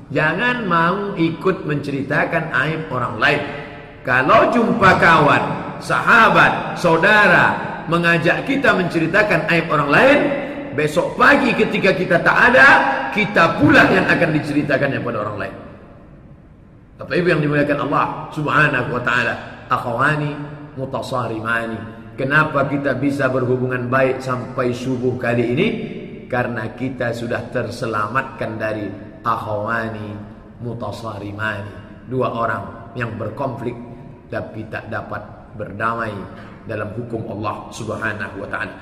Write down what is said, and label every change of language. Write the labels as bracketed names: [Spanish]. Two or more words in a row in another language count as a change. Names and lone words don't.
[Indonesian] Jangan mau ikut menceritakan aib orang lain. Kalau jumpa kawan, sahabat, saudara mengajak kita menceritakan aib orang lain, besok pagi ketika kita tak ada, kita pula yang akan diceritakannya pada orang lain. Bapak Ibu yang dimuliakan Allah [Arabic] Subhanahu wa taala, akhwani mutasarimani. [Indonesian] Kenapa kita bisa berhubungan baik sampai subuh kali ini? Karena kita sudah terselamatkan dari [Arabic] akhawani mutasarimani, [Indonesian] dua orang yang berkonflik tapi tak dapat berdamai dalam hukum Allah [Arabic] Subhanahu wa taala.